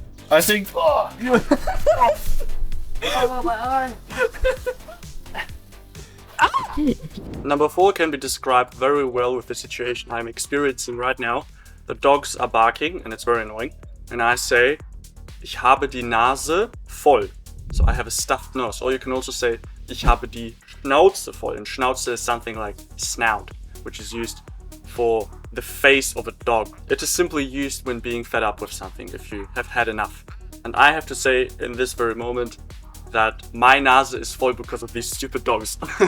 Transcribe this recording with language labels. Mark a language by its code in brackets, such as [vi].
[en] I think... Oh, my eye! Number 4 can be described very well with the situation I'm experiencing right now. The dogs are barking and it's very annoying. And I say, [de] ich habe die Nase voll. [en] So I have a stuffed nose. Or you can also say, [de] ich habe die Schnauze voll. [en] And Schnauze is something like snout, which is used for the face of a dog. It is simply used when being fed up with something, if you have had enough. And I have to say, in this very moment, that my Nase is voll because of these stupid dogs.